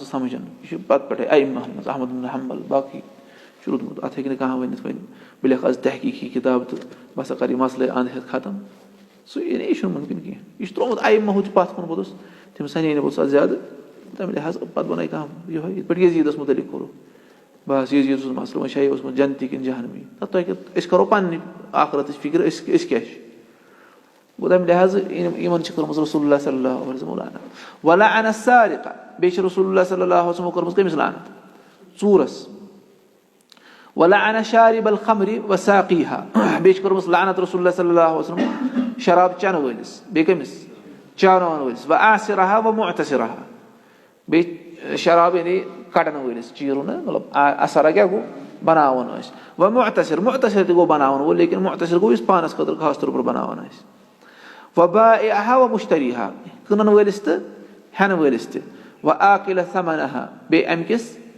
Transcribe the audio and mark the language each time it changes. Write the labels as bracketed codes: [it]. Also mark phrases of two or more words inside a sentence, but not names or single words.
[ks] سَمجھنہٕ یہِ چھُ پَتہٕ پٮ۪ٹھَے اَئِمَہَن منٛز احمد بن حنبل باقٕے چھُ روٗدمُت اَتھ ہیٚکہِ نہٕ کانٛہہ ؤنِتھ وۄنۍ بہٕ لیکھٕ آز تحقیٖقی کِتاب تہٕ بہٕ ہسا کَرٕ یہِ مَسلَے اَنٛد ہٮ۪تھ ختم سُہ یعنی یہِ چھُنہٕ مُمکِن کینٛہہ یہِ چھُ ترٛوومُت اَئِمَہو تہِ پَتھ کُن پوٚتُس تِم سَنے نہٕ پوٚتُس اَتھ زیادٕ تَمہِ لِحاظ پَتہٕ بَنٲے کانٛہہ یِہوٚے یِتھ پٲٹھۍ یزیٖدَس مُتعلِق کوٚرُکھ بَس یزیٖد سُنٛد مَسلہٕ وۄنۍ چھا یہِ اوسمُت جنتی کِنہٕ جہنمی تۄہہِ کیٛاہ أسۍ کَرو پنٛنہِ آخرتٕچ فِکر أسۍ کیٛاہ چھِ گوٚو تَمہِ لِحاظہٕ یِمن چھِ کٔرمٕژ [ar] رسول اللہ صلی اللہ علیہ وسلم [ks] لعنت [ar] ولعن السارق [ks] بیٚیہِ چھِ [ar] رسول اللہ صلی اللہ علیہ وسلمو [ks] کٔرمٕژ کٔمِس لعنت ژوٗرَس [ar] ولعن شارب الخمر وساقیہا [ks] بیٚیہِ چھِ کٔرمٕژ لعنت [ar] رسول اللہ صلی اللہ علیہ وسلم [ks] شراب چٮ۪نہٕ وٲلِس بیٚیہِ کٔمِس چاوناوَن وٲلِس [ar] وآسِرہا ومعتسرہا [ks] بیٚیہِ شراب یعنی کَڑن وٲلِس چیٖرُن نہ مطلب اثرا کیٛاہ گوٚو بَناوُن ٲسۍ ومعتسر تہِ گوٚو بَناوُن وول لیکِن معتسر گوٚو یُس پانَس خٲطرٕ [ur] خاص طور پر [ks] بَناوان آسہِ [ar] وبائعہا ومشتریہا [ks] کٕنن وٲلِس تہٕ ہٮ۪نہٕ وٲلِس تہِ [ar] وَآکِلَ ثَمَنَہا [ks] بیٚیہِ اَمہِ کِس